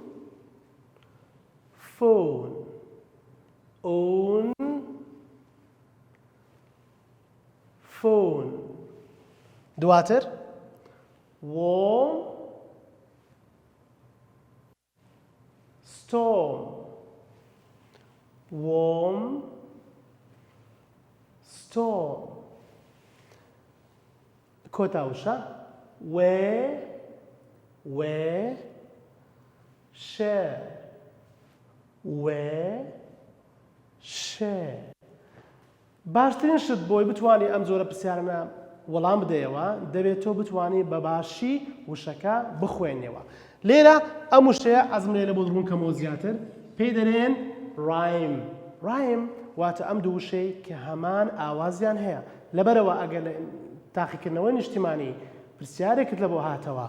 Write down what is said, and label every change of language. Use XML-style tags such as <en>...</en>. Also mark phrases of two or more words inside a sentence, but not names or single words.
<en>phone own phone دواتر warm storm warm storm کۆتاوشە where share</en> <ckb>باشترین شت بۆی بتوانی ئەم جۆرە پرسیارانە وەڵام بدەیەوە دەبێت تۆ بتوانی بە باشی وشەکە بخوێنیەوە لێرە ئەم وشەیە ئەزم لێرە بۆ دڕونکەمەوە زیاتر پێی دەرێن ڕایم واتە ئەم دوو وشەی کە هەمان ئاوازیان هەیە لەبەرەوە ئەگەر لە تاقیکردنەوەی نیشتیمانی پرسیارێکت لە بۆ هاتەوە</ckb>